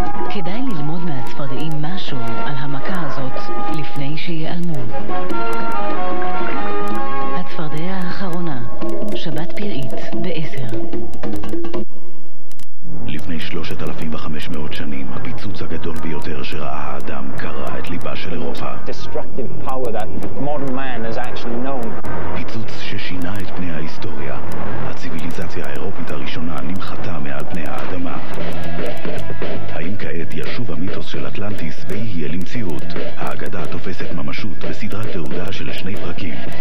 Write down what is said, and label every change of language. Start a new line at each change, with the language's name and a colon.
Hebrew: כדאי ללמוד מהצפרדעים משהו על המכה הזאת לפני שיעלמו. הצפרדע האחרונה, שבת פראית ב10. לפני 3,500 שנים, הפיצוץ הגדול ביותר שראה האדם קרע את ליבה של אירופה.
English: Destructive power that modern man has actually known.
Hebrew: פיצוץ ששינה את פני ההיסטוריה. הציביליזציה האירופית הראשונה נמחתה מעל פני האדמה. האם כעת ישוב המיתוס של אטלנטיס ויהיה למציאות? האגדה תופסת ממשות בסדרת תעודה של 2 פרקים.